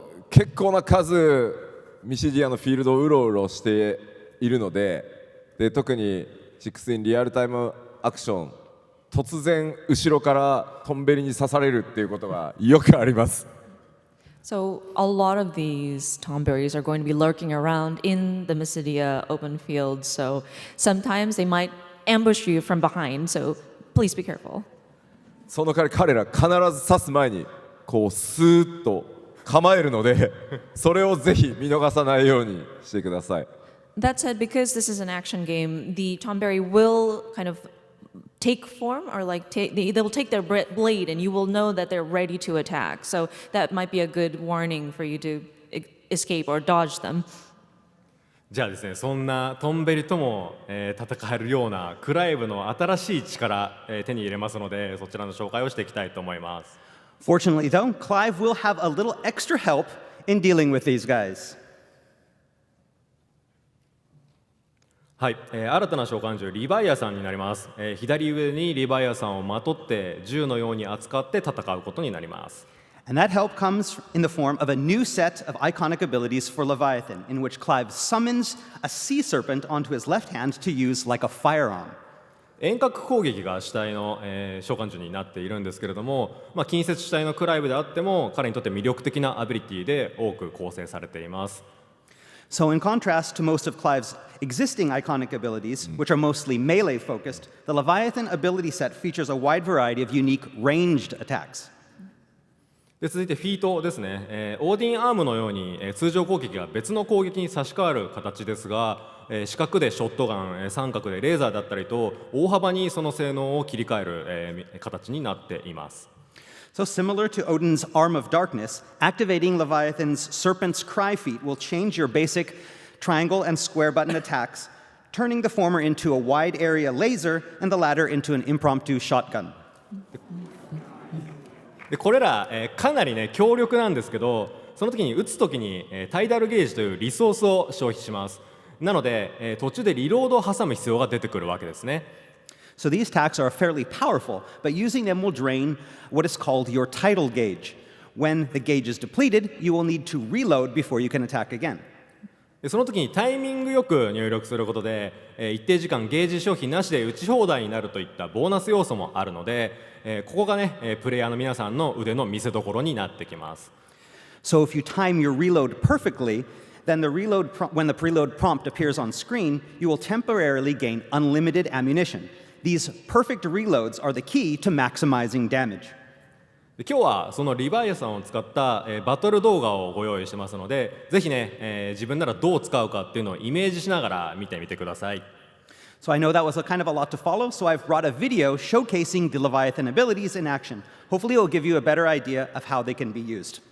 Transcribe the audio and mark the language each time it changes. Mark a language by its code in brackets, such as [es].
[ja] 結構な数ミシディアのフィールドをうろうろしているので、特に16リアルタイムアクション、突然後ろからトンベリに刺されるっていうことがよくあります。 [en] So a lot of these Tomberries are going to be lurking around in the Midia open field, so sometimes they might ambush you from behind, so please be careful. [ja] その代わり彼ら必ず刺す前にこうスーッと構えるので、それをぜひ見逃さないようにしてください。 [en] That said, because this is an action game, the Tomberry will kind of take form, or they'll take their blade, and you will know that they're ready to attack. So that might be a good warning for you to escape or dodge them. [ja] じゃあですね、そんなトンベリとも、戦えるようなクライブの新しい力、手に入れますので、そちらの紹介をしていきたいと思います。 [en] Fortunately, though, Clive will have a little extra help in dealing with these guys. [ja] はい、新たな召喚獣リヴァイアさんになります。左上にリヴァイアさんをまとって銃のように扱って戦うことになります。 [en] And that help comes in the form of a new set of iconic abilities for Leviathan, in which Clive summons a sea serpent onto his left hand to use like a firearm. [ja] 遠隔攻撃が主体の、召喚獣になっているんですけれども、近接主体のクライブであっても彼にとって魅力的なアビリティで多く構成されています。 [en] So in contrast to most of Clive's existing iconic abilities, which are mostly melee focused, the Leviathan ability set features a wide variety of unique ranged attacks. [ja] で続いてフィートですね、オーディンアームのように、通常攻撃が別の攻撃に差し替わる形ですが、四角でショットガン、三角でレーザーだったりと大幅にその性能を切り替える、形になっています。 [en] So similar to Odin's Arm of Darkness, activating Leviathan's Serpent's Cry feat will change your basic triangle and square button attacks, turning the former into a wide area laser and the latter into an impromptu shotgun. [ja] でこれら、かなりね強力なんですけど、その時に撃つ時に、タイダルゲージというリソースを消費します。なので、途中でリロードを挟む必要が出てくるわけですね。 [en] So these attacks are fairly powerful, but using them will drain what is called your tidal gauge. When the gauge is depleted, you will need to reload before you can attack again. [ja] でその時にタイミングよく入力することで、一定時間ゲージ消費なしで打ち放題になるといったボーナス要素もあるので、ここがね、プレイヤーの皆さんの腕の見せ所になってきます。 [en] So if you time your reload perfectly, then when the preload prompt appears on screen, you will temporarily gain unlimited ammunition. These perfect reloads are the key to maximizing damage. [ja] で今日はそのリヴァイアサンを使った、バトル動画をご用意してますので、ぜひね、自分ならどう使うかっていうのをイメージしながら見てみてください。 [en] So I know that was a kind of a lot to follow, so I've brought a video showcasing the Leviathan abilities in action. Hopefully it will give you a better idea of how they can be used.